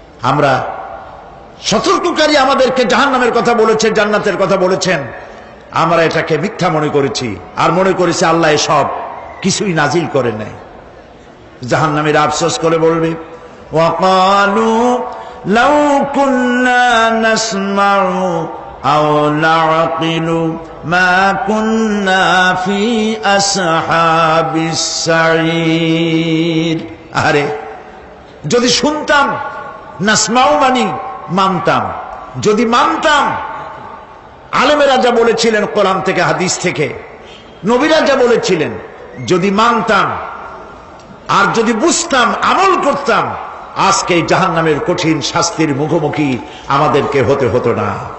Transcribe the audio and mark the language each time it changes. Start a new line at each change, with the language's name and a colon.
Bangla: আমরা সতর্ককারী আমাদেরকে জাহান্নামের কথা বলেছে, জান্নাতের কথা বলেছেন, আমরা এটাকে মিথ্যা মনে করেছি আর মনে করেছি আল্লাহ সব কিছুই নাজিল করে নাই। জাহান্নামীরা আফসোস করে বলবে
Arabic: وقالوا لو كنا نسمع أو نعقل ما كنا في أصحاب السعير।
Bangla: আরে যদি শুনতাম, নাসমাউ মানি মানতাম, যদি মানতাম, আলেমেরা যা বলেছিলেন কোরআন থেকে হাদিস থেকে, নবীরা যা বলেছিলেন, যদি মানতাম আর যদি বুঝতাম, আমল করতাম, আজকে জাহান্নামের কঠিন শাস্তির মুখোমুখি আমাদেরকে হতে হতো না।